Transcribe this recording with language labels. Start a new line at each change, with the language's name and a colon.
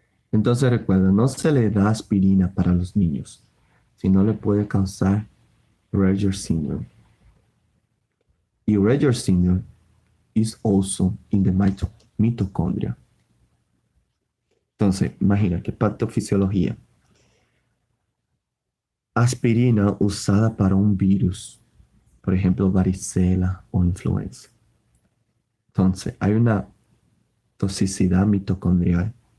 Spanish: Entonces recuerda, no se le da aspirina para los niños, si no le puede causar Reger syndrome.
English: Y Reger syndrome is also in the mitochondria.
Spanish: Entonces, imagina que patofisiología. Aspirina usada para un virus, por ejemplo, varicela o influenza. Entonces, hay una toxicidad mitocondrial.